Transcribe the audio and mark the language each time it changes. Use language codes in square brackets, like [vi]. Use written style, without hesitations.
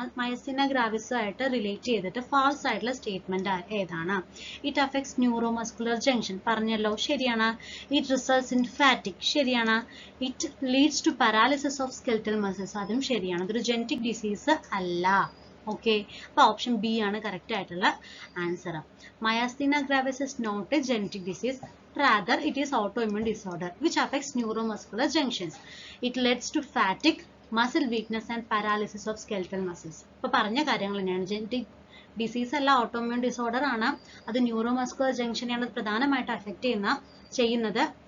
[ml] myasthenia gravis ആയിട്ട് relate ചെയ്തിട്ട് false ആയിട്ടുള്ള സ്റ്റേറ്റ്മെന്റ് ഏതാണ്? [en] it affects neuromuscular junction, [ml] പറഞ്ഞല്ലോ, ശരിയാണ്. [en] it results in fatigue, [ml] ശരിയാണ്. [en] it leads to paralysis of skeletal muscles, [ml] അതും ശരിയാണ്. ഇതൊരു ജനറ്റിക് ഡിസീസ് അല്ല. ഓക്കെ, അപ്പൊ ഓപ്ഷൻ ബി ആണ് കറക്റ്റ് ആയിട്ടുള്ള answer. [en] myasthenia gravis is not a genetic disease. Rather, it is autoimmune disorder which affects neuromuscular junctions. It leads to fatigue, muscle weakness and paralysis of skeletal muscles. [ml] ഇപ്പൊ പറഞ്ഞ കാര്യങ്ങൾ തന്നെയാണ്. Genetic disease അല്ല, autoimmune disorder ആണ്. അത് neuromuscular ജംഗ്ഷനെയാണ് പ്രധാനമായിട്ട് affect ചെയ്യുന്നത്.